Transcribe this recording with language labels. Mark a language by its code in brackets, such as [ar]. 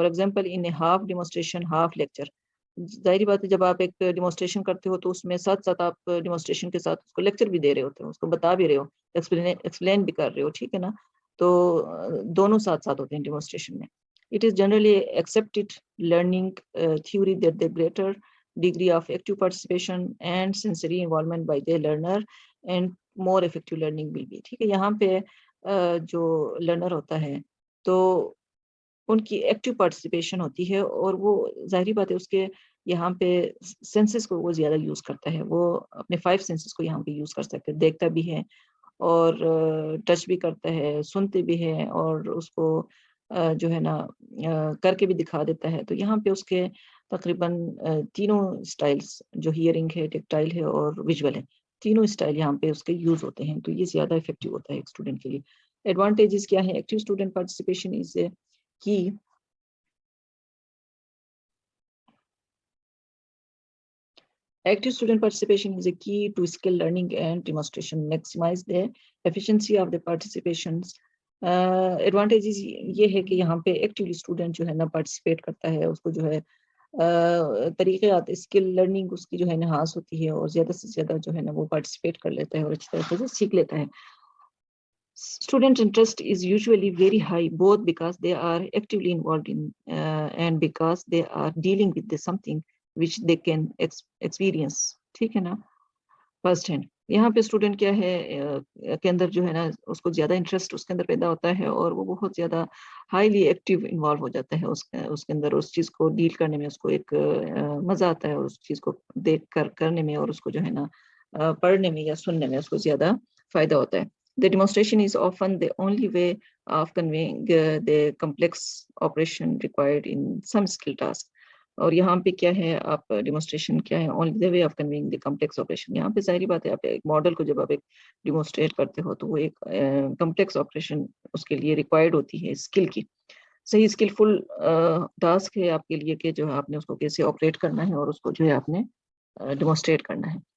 [en] for example in half demonstration half lecture, [ur] ظاہری بات ہے جب آپ ایک ڈیمونسٹریشن کرتے ہو تو اس میں ساتھ ساتھ آپ ڈیمونسٹریشن کے ساتھ اس کو لیکچر بھی دے رہے ہوتے ہو، اس کو بتا بھی رہے ہو، ایکسپلین بھی کر رہے ہو، ٹھیک ہے نا. تو دونوں ساتھ ساتھ ہوتے ہیں ڈیمونسٹریشن میں. [en] It is generally accepted learning theory that the greater degree of active participation and sensory involvement by the learner and more effective learning will be. [ur] ٹھیک ہے، یہاں پہ جو لرنر ہوتا ہے تو ان کی ایکٹیو پارٹیسپیشن ہوتی ہے، اور وہ ظاہری بات ہے اس کے یہاں پہ سینسز کو وہ زیادہ یوز کرتا ہے، وہ اپنے 5 سینسز کو یہاں پہ یوز کر سکتے، دیکھتا بھی ہے اور ٹچ بھی کرتا ہے، سنتے بھی ہے، اور اس کو جو ہے نا کر کے بھی دکھا دیتا ہے. تو یہاں پہ اس کے تقریباً تینوں اسٹائلس جو ہیئرنگ ہے، ٹیکٹائل ہے اور ویژول ہے، تینوں اسٹائل یہاں پہ اس کے یوز ہوتے ہیں، تو یہ زیادہ افیکٹو ہوتا ہے ایک اسٹوڈنٹ کے لیے. ایڈوانٹیجز کیا ہے؟ [en] Active student participation is a key Active student participation is a key to skill learning and demonstration. Maximize the efficiency of the participations. [ur] Advantages یہ ہے کہ یہاں پہ ایکٹیولی اسٹوڈنٹ جو ہے نا پارٹیسپیٹ کرتا ہے، اس کو جو ہے طریقے آتے، اسکل لرننگ اس کی جو ہے انہانس ہوتی ہے، اور زیادہ سے زیادہ جو ہے نا وہ پارٹیسپیٹ کر لیتا ہے اور اچھی طریقے سے سیکھ لیتا ہے. [en] Student interest is usually very high, both because they are actively involved in and because they are dealing with something which they can experience. [ur] ٹھیک ہے نا، [en] First hand. [ur] یہاں پہ اسٹوڈنٹ کیا ہے کے اندر جو ہے نا اس کو زیادہ انٹرسٹ اس کے اندر پیدا ہوتا ہے، اور وہ بہت زیادہ ہائیلی ایکٹیو انوالو ہو جاتا ہے اس کے اندر، اس چیز کو ڈیل کرنے میں اس کو ایک مزہ آتا ہے، اور اس چیز کو دیکھ کر کرنے میں، اور اس کو جو ہے نا پڑھنے میں یا سننے میں اس کو زیادہ فائدہ ہوتا ہے. [en] The demonstration is often the only way of conveying the complex operation required in some skill task. [ur] اور یہاں پہ کیا ہے، آپ ڈیمونسٹریشن کیا ہے، [en] only the way of conveying the complex operation. [ur] یہاں پہ ظاہری بات ہے آپ ایک ماڈل کو جب آپ ایک ڈیمونسٹریٹ کرتے ہو تو وہ ایک کمپلیکس آپریشن اس کے لیے ریکوائرڈ ہوتی ہے اسکل کی، صحیح اسکلفل ٹاسک ہے آپ کے لیے کہ جو ہے آپ نے اس کو کیسے آپریٹ کرنا ہے اور اس کو جو ہے آپ نے ڈیمونسٹریٹ کرنا ہے.